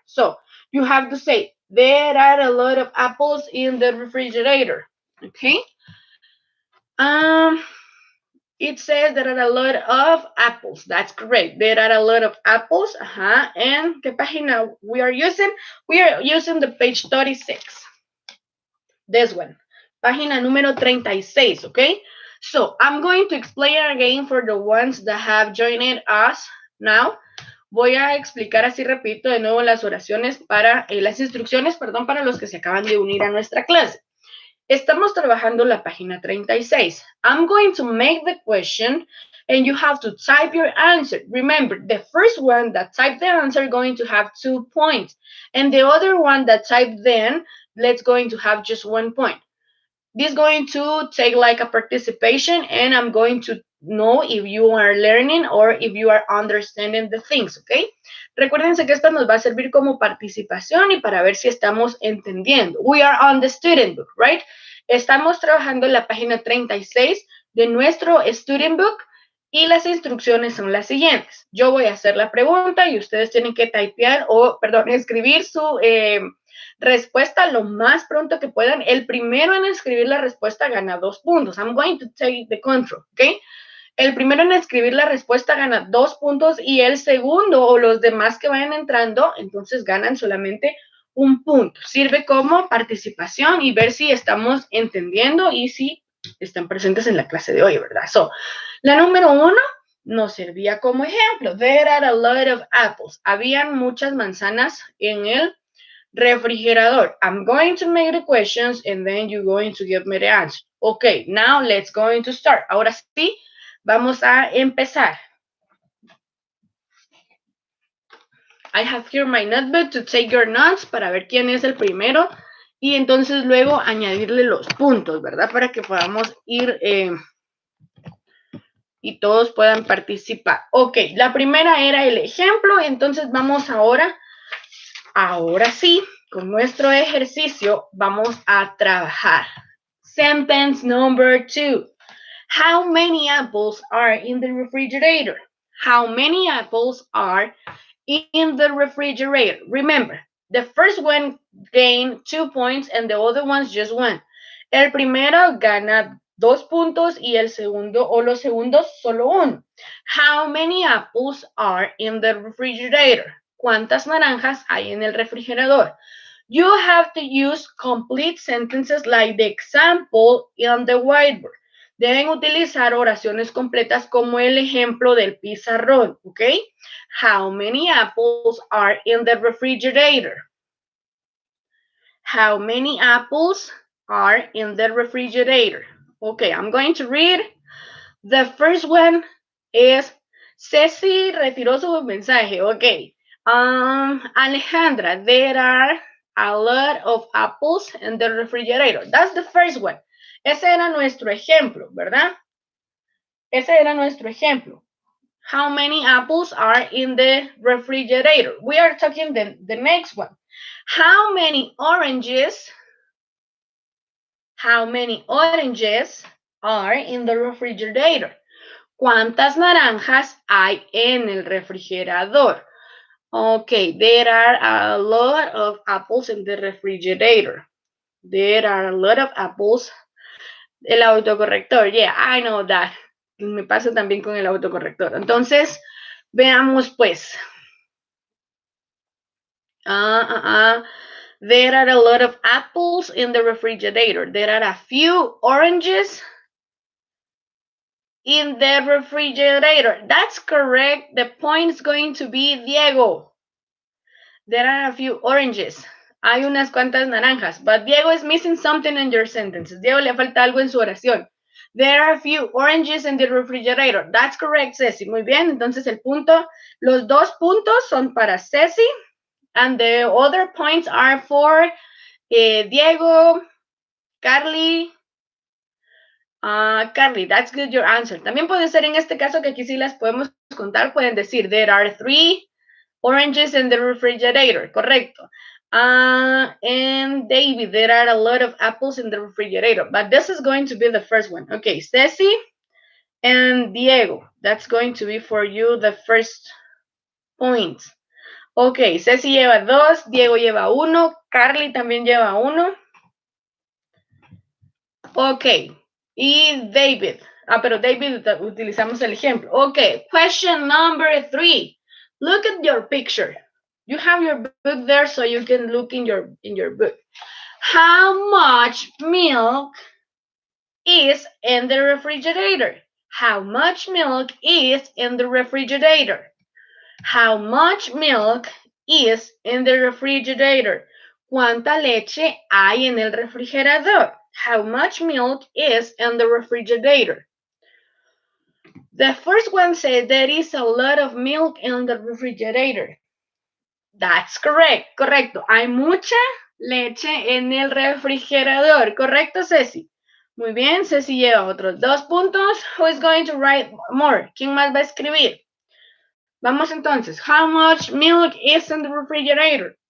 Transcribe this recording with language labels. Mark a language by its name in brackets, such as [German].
[English] So, you have to say, there are a lot of apples in the refrigerator. Okay? It says there are a lot of apples. That's correct. There are a lot of apples. And [Spanish] ¿qué página [English] we are using? We are using the page 36. This one. [Spanish] Página número 36, okay? [English] So I'm going to explain again for the ones that have joined us now. [Spanish] Voy a explicar así, repito, de nuevo las oraciones para, las instrucciones, perdón, para los que se acaban de unir a nuestra clase. Estamos trabajando la página 36. [English] I'm going to make the question and you have to type your answer. Remember, the first one that typed the answer going to have 2 points. And the other one that typed then, let's going to have just 1 point. This is going to take like a participation and I'm going to know if you are learning or if you are understanding the things, okay? [Spanish] Recuérdense que esto nos va a servir como participación y para ver si estamos entendiendo. [English] We are on the student book, right? [Spanish] Estamos trabajando en la página 36 de nuestro student book y las instrucciones son las siguientes. Yo voy a hacer la pregunta y ustedes tienen que escribir su respuesta lo más pronto que puedan. El primero en escribir la respuesta gana 2 puntos. [English] I'm going to take the control, [Spanish] ¿ok? El primero en escribir la respuesta gana 2 puntos y el segundo o los demás que vayan entrando, entonces ganan solamente 1 punto. Sirve como participación y ver si estamos entendiendo y si están presentes en la clase de hoy, ¿verdad? So, la número 1 nos servía como ejemplo. [English] There are a lot of apples. [Spanish] Habían muchas manzanas en el refrigerador. [English] I'm going to make the questions and then you're going to give me the answer. Okay, now let's going to start. [Spanish] Ahora sí, vamos a empezar. [English] I have here my notebook to take your notes [Spanish] para ver quién es el primero y entonces luego añadirle los puntos, ¿verdad? Para que podamos ir y todos puedan participar. Ok, la primera era el ejemplo, entonces vamos ahora sí, con nuestro ejercicio vamos a trabajar. [English] Sentence number 2. How many apples are in the refrigerator? How many apples are in the refrigerator? Remember, the first one gained 2 points and the other ones just 1. [Spanish] El primero gana 2 puntos y el segundo o los segundos solo 1. [English] How many apples are in the refrigerator? [Spanish] ¿Cuántas naranjas hay en el refrigerador? [English] You have to use complete sentences like the example on the whiteboard. [Spanish] Deben utilizar oraciones completas como el ejemplo del pizarrón, ¿ok? [English] How many apples are in the refrigerator? How many apples are in the refrigerator? Okay, I'm going to read. The first one is Ceci [Spanish] retiró su mensaje. [English] Okay. Alejandra, there are a lot of apples in the refrigerator. That's the first one. [Spanish] Ese era nuestro ejemplo, ¿verdad? Ese era nuestro ejemplo. [English] How many apples are in the refrigerator? We are talking the next one. How many oranges are in the refrigerator? [Spanish] ¿Cuántas naranjas hay en el refrigerador? [English] Okay, there are a lot of apples in the refrigerator. There are a lot of apples. [Spanish] El autocorrector, [English] yeah, I know that. [Spanish] Me pasa también con el autocorrector. Entonces, veamos pues. [English] There are a lot of apples in the refrigerator. There are a few oranges in the refrigerator. That's correct. The point is going to be Diego. There are a few oranges. [Spanish] Hay unas cuantas naranjas. [English] But Diego is missing something in your sentences. [Spanish] Diego le falta algo en su oración. [English] There are a few oranges in the refrigerator. That's correct, Ceci. [Spanish] Muy bien. Entonces el punto, los 2 puntos son para Ceci. [English] And the other points are for Diego, Carly. Carly, that's good, your answer. [Spanish] También puede ser en este caso que aquí sí las podemos contar. Pueden decir, [English] there are 3 oranges in the refrigerator. [Spanish] Correcto. [English] And David, there are a lot of apples in the refrigerator. But this is going to be the first one. Okay, Ceci and Diego. That's going to be for you the first point. [Spanish] Ok, Ceci lleva 2, Diego lleva 1, Carly también lleva 1. Ok, y David. Pero David utilizamos el ejemplo. [English] Ok, question number 3. Look at your picture. You have your book there so you can look in your book. How much milk is in the refrigerator? How much milk is in the refrigerator? How much milk is in the refrigerator? [Spanish] ¿Cuánta leche hay en el refrigerador? [English] How much milk is in the refrigerator? The first one says there is a lot of milk in the refrigerator. That's correct. [Spanish] Correcto. Hay mucha leche en el refrigerador. Correcto, Ceci. Muy bien, Ceci lleva otros 2 puntos. [English] Who is going to write more? [Spanish] ¿Quién más va a escribir? Vamos entonces. [English] How much milk is in the refrigerator?